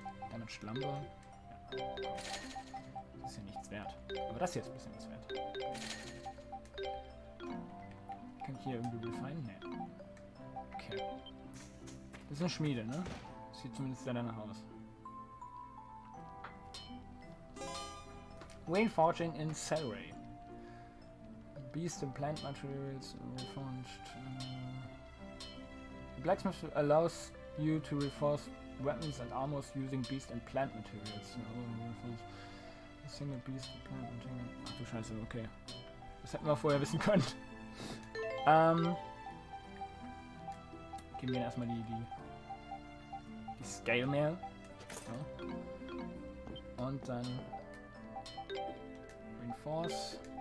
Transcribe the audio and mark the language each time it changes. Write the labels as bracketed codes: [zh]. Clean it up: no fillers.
[de] Damaged Lumber. Ja, das ist ja nichts wert. Aber das hier ist ein bisschen was wert. Kann ich hier irgendwie refinen? Ne. Okay. Das ist eine Schmiede, ne? Sieht zumindest sehr danach aus. [en] Whale Forging in Celery. Beast and plant materials reforged. Blacksmith allows you to reforge weapons and armors using beast and plant materials. A single beast and plant material. [de] Ach du Scheiße, okay. Das hätten wir vorher wissen können. Geben wir erstmal die Scale Mail. So. Und dann Reinforce.